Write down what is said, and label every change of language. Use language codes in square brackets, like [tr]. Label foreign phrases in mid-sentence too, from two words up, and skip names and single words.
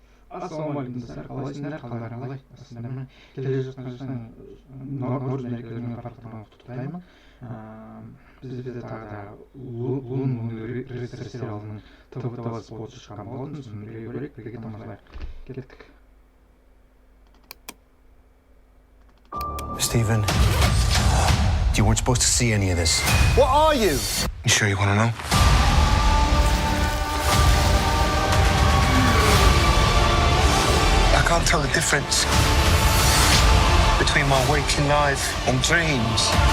[kk] Ассалаумағалейкум достар, қалайсыңдар, қалдарың қалай? Осындай міне келе жатқан наурыз мерекелерімен барлықтарыңызды құттықтаймын. Бізде тағы да лун рыцарь сериалының ТВ споты шыққан болатын, соны бірге көрейік, бірге тамашалайық. Кеттік. [en] Stephen, you weren't supposed to see any of this. What are you? You sure you want to know? I can't tell the difference between my waking life and dreams.